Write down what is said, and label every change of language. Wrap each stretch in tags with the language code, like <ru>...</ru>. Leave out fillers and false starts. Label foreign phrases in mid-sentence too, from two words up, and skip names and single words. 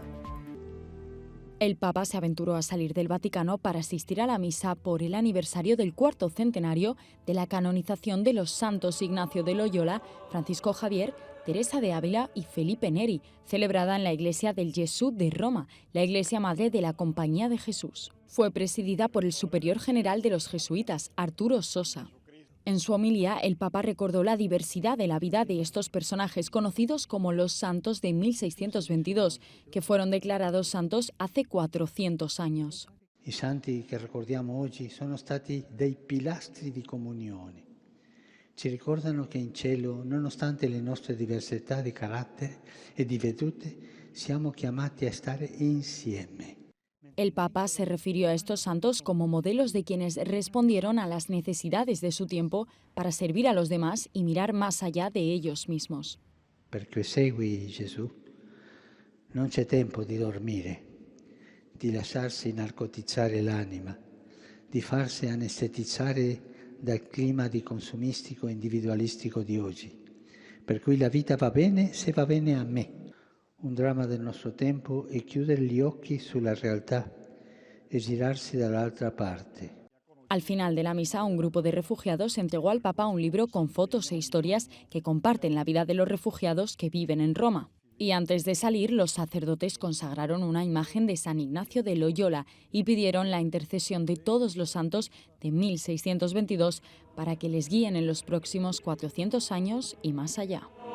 <es>El Papa se aventuró a salir del Vaticano para asistir a la misa por el aniversario del 4º centenario de la canonización de los santos Ignacio de Loyola, Francisco Javier, Teresa de Ávila y Felipe Neri, celebrada en la iglesia del Gesù de Roma, la iglesia madre de la Compañía de Jesús. Fue presidida por el superior general de los jesuitas, Arturo Sosa. En su homilía, el Papa recordó la diversidad de la vida de estos personajes conocidos como los santos de 1622, que fueron declarados santos hace 400 años.</es> <it>I santi che ricordiamo oggi sono stati dei pilastri di comunione. Ci ricordano che in cielo, nonostante le nostre diversità di carattere e di vedute, siamo chiamati a stare insieme.</it> <es>El Papa se refirió a estos santos como modelos de quienes respondieron a las necesidades de su tiempo para servir a los demás y mirar más allá de ellos mismos.</es> <it>Perché segui Gesù, non c'è tempo di dormire, di lasciarsi narcotizzare l'anima, di farsi anestetizzare dal clima di consumistico e individualistico di oggi. Per cui la vita va bene se va bene a me. Un dramma del nostro tempo è chiudere gli occhi sulla realtà e girarsi dall'altra parte.</it> <es>Al final de la misa, un grupo de refugiados entregó al Papa un libro con fotos e historias que comparten la vida de los refugiados que viven en Roma. Y antes de salir, los sacerdotes consagraron una imagen de San Ignacio de Loyola y pidieron la intercesión de todos los santos de 1622 para que les guíen en los próximos 400 años y más allá.</es>